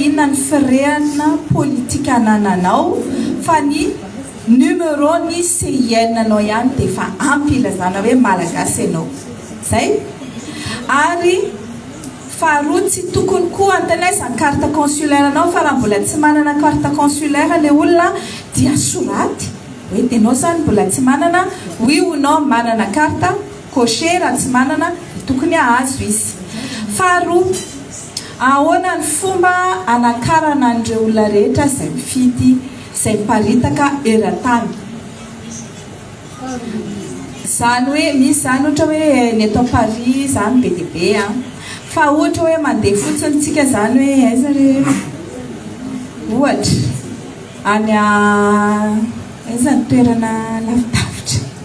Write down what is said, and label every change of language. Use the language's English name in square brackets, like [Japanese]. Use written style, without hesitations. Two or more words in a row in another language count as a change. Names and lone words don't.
[Malagasy] inona ny firehana politika anananao fa ny numéro ny CIN anao ihany dia efa ampy ilazana hoe malagasy ianao zay ary faharoa tsy tokony koa antanaiza ny [French] carte consulaire [Malagasy] anao fa raha mbola tsy manana [French] carte consulaire [Malagasy] le olona dia soraty hoe tenao zany mbola tsy manana [French] oui ou non [Malagasy] manana [French] carte cocher [Malagasy] raha tsy manana tokony ahazo izy faharoa ahoana ny fomba anakarana an'ireo olona rehetra zay mifidy zay miparitaka eran-tany zany hoe misy zany ohatra hoe ny atao Paris zany be dia be fa ohatra hoe mandeha fotsiny tsika zany hoe aiza re ohatra any aiza ny toerana lavidavitra